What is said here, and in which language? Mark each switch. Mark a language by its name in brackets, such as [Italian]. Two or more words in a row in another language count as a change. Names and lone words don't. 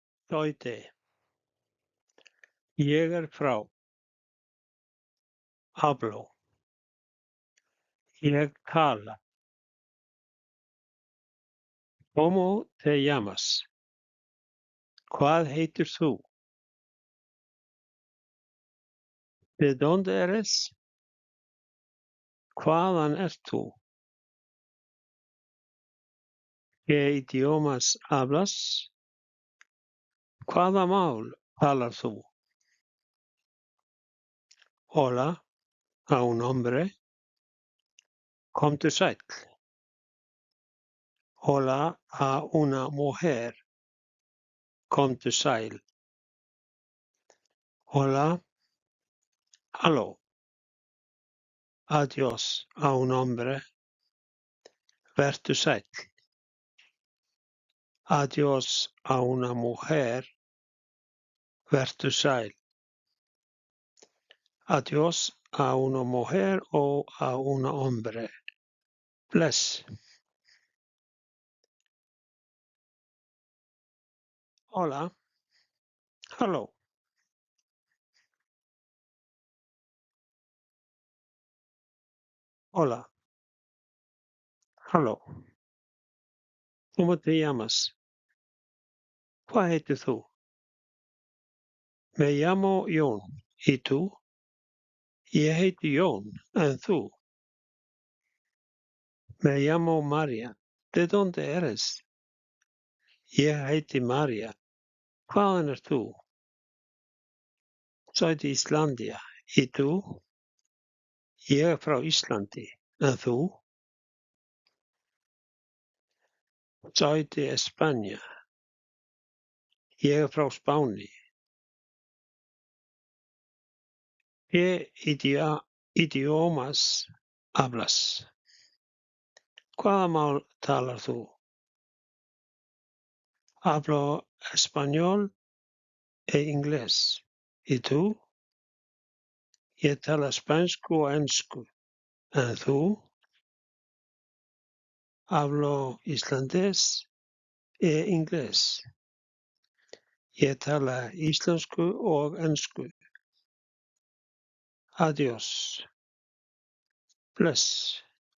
[Icelandic] Soy ég er frá, hablo, ég tala. [Spanish] ¿Cómo te llamas? [Icelandic] Hvað heitir þú? [Spanish] ¿De dónde eres? [Icelandic] Hvaðan ert þú? [Spanish] ¿Qué idiomas hablas? [Icelandic] Hvaða mál talar þú? [Spanish] Hola, a un hombre. [Icelandic] Komdu sæll. [Spanish] Hola, a una mujer. [Icelandic] Komdu sæl. [Spanish] Hola, halló. Adiós, a un hombre. [Icelandic] Vertu sæll. [Spanish] Adiós, a una mujer. [Icelandic] Vertu sæl. [Spanish] Adiós, a una mujer o a un hombre. [Icelandic] Bless. Hola, halló. [Spanish] Hola, halló. ¿Cómo te llamas? [Icelandic] Hvað heitir þú? [Spanish] Me llamo Jón. ¿Y tú? [Icelandic] Ég heiti Jón, en þú? [Spanish] Me llamo María. ¿De dónde eres? [Icelandic] Ég heiti María. Hvaðan ert þú? [Spanish] Soy de Islandia. ¿Y tú? [Icelandic] Ég er frá Íslandi. En þú? [Spanish] Soy de España. [Icelandic] Ég er frá Spáni. [Spanish] ¿Qué idiomas hablas? [Icelandic] Hvaða mál talar þú? [Spanish] Hablo español e inglés. ¿Y tú? [Icelandic] Ég tala spænsku og ensku. En þú? [Spanish] Hablo islandés e inglés. [Icelandic] Ég tala íslensku og ensku. [Spanish] Adiós. Bless.